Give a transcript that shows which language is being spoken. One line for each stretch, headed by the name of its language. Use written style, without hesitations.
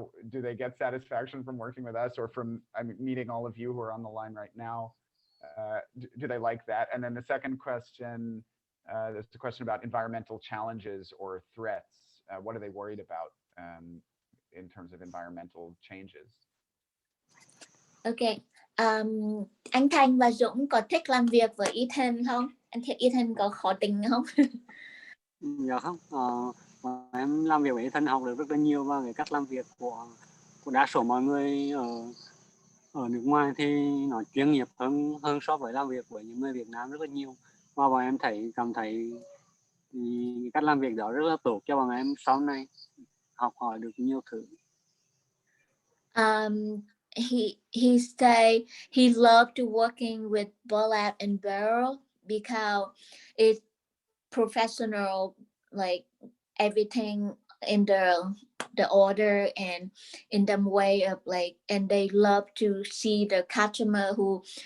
English: Do they get satisfaction from working with us, or from meeting all of you who are on the line right now? Do they like that? And then the second question, there's a question about environmental challenges or threats. What are they worried about in terms of environmental changes? Okay.
Vietnamese: Anh Thành và Dũng có thích làm việc với Ethan không? Anh thấy Ethan có khó tính không? Dạ không. Em làm việc với Ethan học được rất là nhiều, và cái cách làm việc của đa số mọi người ở nước ngoài thì nó chuyên nghiệp hơn so với làm việc với những người Việt Nam rất là nhiều, và bọn em cảm thấy cách làm việc đó rất là tốt cho bọn em sau này học hỏi được nhiều thứ.
English: He say he loved to working with Burlap and Barrel because it's professional, like everything in the order and in the way of like, and they love to see the customer who